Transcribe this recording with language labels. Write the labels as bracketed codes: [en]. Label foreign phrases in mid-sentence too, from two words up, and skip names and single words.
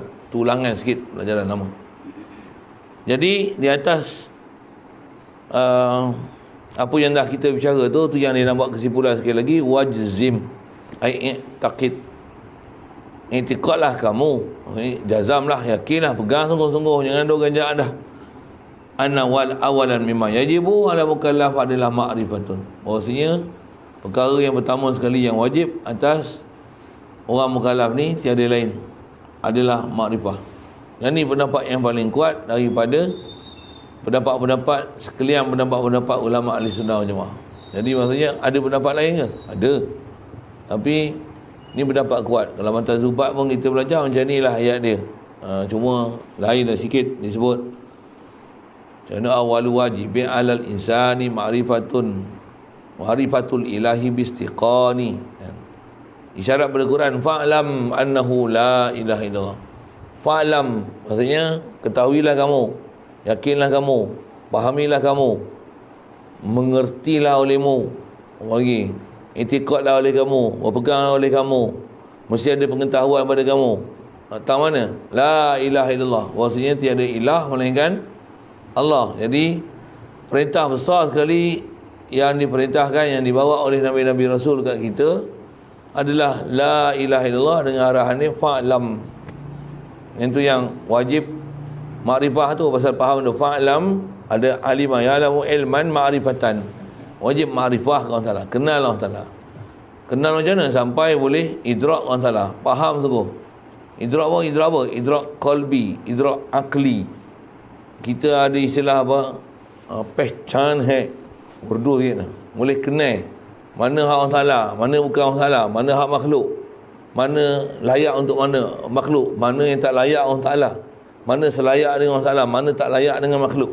[ms] Tulangan sikit pelajaran nama. Jadi di atas apa yang dah kita bicara tu yang dia nak buat kesimpulan sekali lagi. [ar] واجزم أي اعتقد, [ms] i'tiqadlah kamu, jazamlah, yakinlah, pegang sungguh-sungguh, jangan duk ganjak dah. [ar] أن والأولى مما يجب على مكلف adalah ma'rifatun. [ms] Maksudnya perkara yang pertama sekali yang wajib atas orang mukallaf ni tiada lain adalah makrifah. Yang ni pendapat yang paling kuat daripada pendapat-pendapat sekalian pendapat-pendapat ulama ahli [ar] السنة والجماعة. [ms] Jadi maksudnya ada pendapat lain ke? Ada. Tapi ni pendapat kuat. Kalau mata Zubat pun kita belajar macam ni lah ayat dia. Cuma lain dah sikit disebut. [ar] Macam أول واجب على الإنسان معرفة الإله باستيقان. [ms] Isyarat pada Quran, [ar] فاعلم أنه لا إله إلا الله. [ms] Fa'lam maksudnya ketahuilah kamu, yakinlah kamu, fahamilah kamu, mengertilah olehmu, lagi i'tiqadlah oleh kamu, berpeganglah oleh kamu, mesti ada pengetahuan pada kamu. Tahu mana? [ar] لا إله إلا الله. [ms] Maksudnya tiada ilah melainkan Allah. Jadi perintah besar sekali yang diperintahkan, yang dibawa oleh Nabi-Nabi Rasul kat kita adalah [ar] لا إله إلا الله [ms] dengan arahan ni fa'lam. Itu yang wajib makrifah tu, pasal faham tu fa'lam ada [ar] علم يعلم علما معرفة. [ms] Wajib makrifah [ar] الله تعالى, [ms] kenal [ar] الله تعالى. [ms] Kenal macam mana? Sampai boleh idrak [ar] الله تعالى, [ms] faham sungguh. Idrak apa? [ar] إدراك قلبي، إدراك عقلي. [ms] Kita ada istilah apa? [ur] پہچان ہے. [ms] Urdu sikit lah. Boleh kenal mana hak [ar] الله تعالى, [ms] mana bukan [ar] الله تعالى, [ms] mana hak makhluk, mana layak untuk mana makhluk, mana yang tak layak [ar] الله تعالى, [ms] mana selayak dengan [ar] الله تعالى, [ms] mana tak layak dengan makhluk.